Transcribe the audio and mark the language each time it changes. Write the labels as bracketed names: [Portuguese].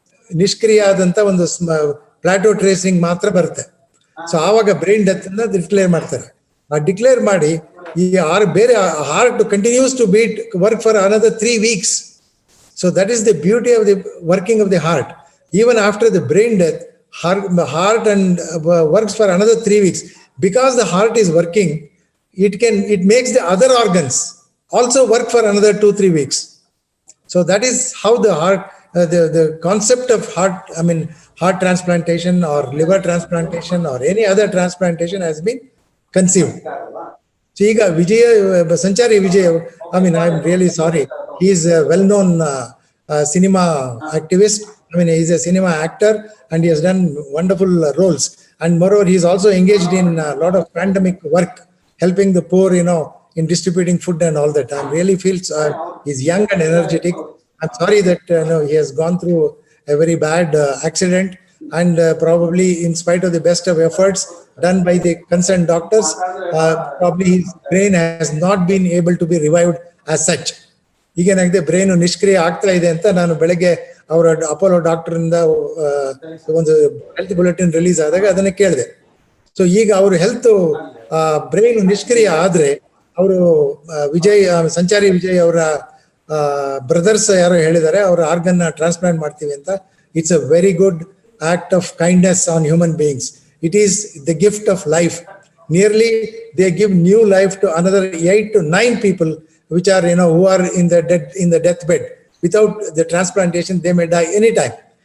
[Kannada] ನಿಷ್ಕ್ರಿಯ ಆದಂತ ಒಂದು ಪ್ಲಾಟೋ ಟ್ರೇಸಿಂಗ್ ಮಾತ್ರ ಬರುತ್ತೆ. ಸೊ ಆವಾಗ ಬ್ರೈನ್ ಡೆತ್ ಅನ್ನ ಡಿಕ್ಲೇರ್ ಮಾಡ್ತಾರೆ. ಡಿಕ್ಲೇರ್ ಮಾಡಿ ಈ ಬೇರೆ [English] Heart continues to beat work for another 3 weeks. So that is the beauty of the working of the heart. Even after the brain death, heart and works for another 3 weeks. Because the heart is working, it makes the other organs also work for another 2-3 weeks. So that is how the heart, the concept of heart transplantation or liver transplantation or any other transplantation has been conceived. So ಈಗ Sanchari Vijay, I'm really sorry. He is a well-known cinema activist. He's a cinema actor and he has done wonderful roles. And moreover, he is also engaged in a lot of pandemic work, helping the poor, in distributing food and all that. I really feel he's young and energetic. I'm sorry that he has gone through a very bad accident, and probably in spite of the best of efforts done by the concerned doctors, probably his brain has not been able to be revived as such. [Kannada] ಈಗೇನಾಗಿದೆ, brain ನಿಷ್ಕ್ರಿಯ ಆಗ್ತಾ ಇದೆ ಅಂತ ನಾನು ಬೆಳಗ್ಗೆ ಅವರ Apollo doctor ಇಂದ ಒಂದು health bulletin release ಆದಾಗ ಅದನ್ನ ಕೇಳಿದೆ. ಸೊ ಈಗ ಅವರು ಹೆಲ್ತ್ ಬ್ರೈನ್ ನಿಷ್ಕ್ರಿಯ ಆದ್ರೆ ಅವರು ಸಂಚಾರಿ ವಿಜಯ್ ಅವರ ಬ್ರದರ್ಸ್ ಯಾರೋ ಹೇಳಿದ್ದಾರೆ ಅವ್ರ ಆರ್ಗನ್ ಟ್ರಾನ್ಸ್ಪ್ಲಾಂಟ್ ಮಾಡ್ತೀವಿ ಅಂತ. [English] It's a very good act of kindness on human beings. It is the gift of life. Nearly they give new life to another 8 to 9 people which are who are in the deathbed. Without the transplantation they may die anytime.